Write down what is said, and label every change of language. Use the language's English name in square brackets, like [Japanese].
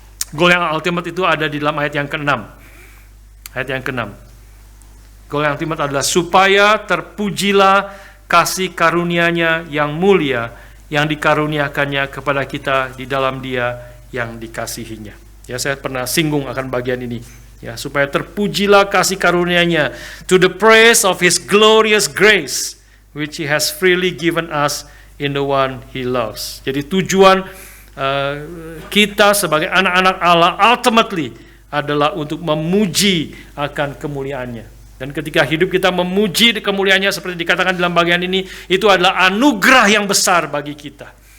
[Indonesian] Goal yang ultimate itu ada di dalam ayat yang ke-6. Ayat yang ke-6. Goal yang ultimate adalah supaya terpujilah kasih karunia-Nya yang mulia yang dikaruniakannya kepada kita di dalam Dia yang dikasihinya. Ya, saya pernah singgung akan bagian ini. Ya, supaya terpujilah kasih karunia-Nya, [English] to the praise of His glorious grace which He has freely given us in the one He loves. [Indonesian] Jadi tujuan kita sebagai anak-anak Allah ultimately adalah untuk memuji akan kemuliaan-Nya. Dan ketika hidup kita memuji kemuliaannya seperti dikatakan dalam bagian ini, itu adalah anugerah yang besar bagi kita.